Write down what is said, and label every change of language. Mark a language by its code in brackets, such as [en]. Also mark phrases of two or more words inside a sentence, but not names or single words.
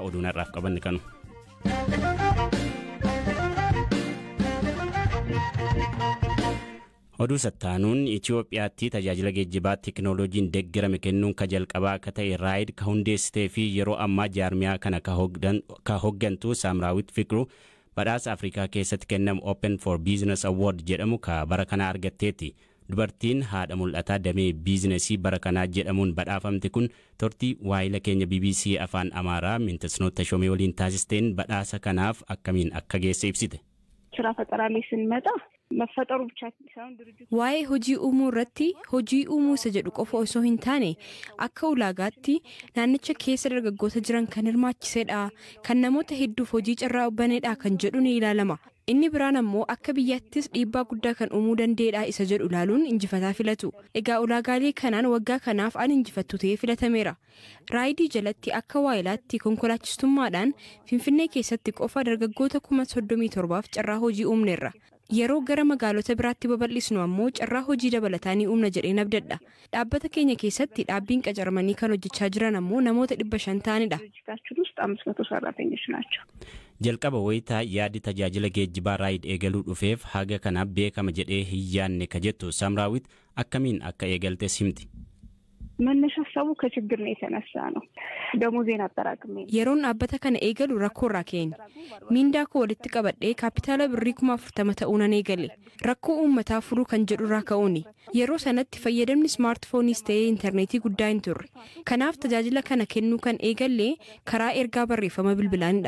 [om] Oduun har'aaf qabanne kanu. Oduu sattaanuun Itoophiyaatti tajaajila geejjibaa teekinooloojiin deeggarame kennuun ka jalqabaa akka ta'e raayid ka hundeessitee fi yeroo ammaa jaarmiyaa kana ka hooggantu Saamraawit Fiqiruu badhaasa Afrikaa keessatti kennamu Open for Business Award jedhamu ka bara kana argatteetti. Dubartiin haadha mul'ataa damee biizinesii bara kanaa jedhamuun badhaafamte kun tortii waayila keenya BBC afaan Amaaraa Mintasnoota Shomee waliin taasisteen badhaasa kanaaf akkamiin akka geesse ibsite. [am] ስራ ፈጠራ ላይ ስንመጣ መፈጠሩ ብቻ ሳይሆን ድርጅቱ [om] waa'ee hojii uumuu irratti hojii uumuu isa jedhu qofa osoo hin taane akka ulaagaatti naannicha keessa dargaggoota jiran kan hirmaachisedha kan namoota hedduuf hojii carraa baneedha kan jedhu ni ilaalama. Inni biraan ammoo akka biyyaattis dhiibbaa guddaa kan uumuu dandeedha isa jedhu ilaaluun injifataa filatu. Egaa ulaagaalee kanaan waggaa kanaaf an injifattu ta'ee filatameera. Raayidii jalatti akka waayilaatti konkolaachistummaadhaan Finfinnee keessatti qofa dargaggoota 37,000f carraa hojii uumneerra. Yeroo gara magaalota biraatti babal'isnu ammoo carraa hojii dabalataa ni uumna jedheen abdadha. Dhaabbata keenya keessatti dhaabbiin qacaramanii kan hojjechaa jiran ammoo namoota 500 ta'anidha. [am] ድርጅታችን ውስጥ 500 ሰራተኞች ናቸው. [om] Jalqaba wayitaa yaadi tajaajila geejjibaa raayid eegaluu dhufeef haga kana beekama jedhee hin yaanne ka jettu Saamraawit akkamiin akka eegaltes himti. [am] መነሻ ሀሳቡ ከችግር ነው የተነሳ ነው። ደሞዜን አጠራቅሜ [om] yeroon dhaabbata kana eegalu rakkoo irraa ka'een miindaa koo walitti qabadhee kaapitaala birrii 40,000 ta'uun an eegale rakkoo uummataa furuu kan jedhu irraa ka'uuni yeroo sanatti fayyadamni smaartfooniis ta'ee intarneetii guddaa hin turre kanaaf tajaajila kana kennuu kan eegalle karaa ergaa barreeffama bilbilaanidha.